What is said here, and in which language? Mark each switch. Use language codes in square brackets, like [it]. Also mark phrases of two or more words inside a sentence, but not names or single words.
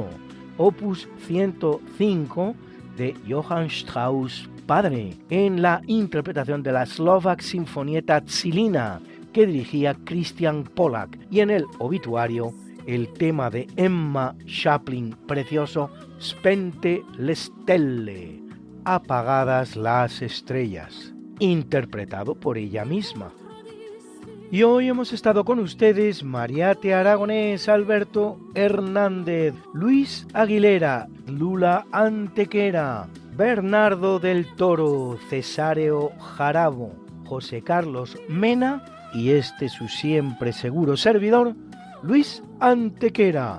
[es] opus 105 de Johann Strauss padre, en la interpretación de la Slovak Sinfonietta Tsilina que dirigía Christian Pollak, y en el obituario el tema de Emma Chaplin precioso, [it] Spente le stelle, [es] apagadas las estrellas, interpretado por ella misma. Y hoy hemos estado con ustedes Mariate Aragonés, Alberto Hernández, Luis Aguilera, Lula Antequera, Bernardo del Toro, Cesáreo Jarabo, José Carlos Mena y este su siempre seguro servidor, Luis Antequera.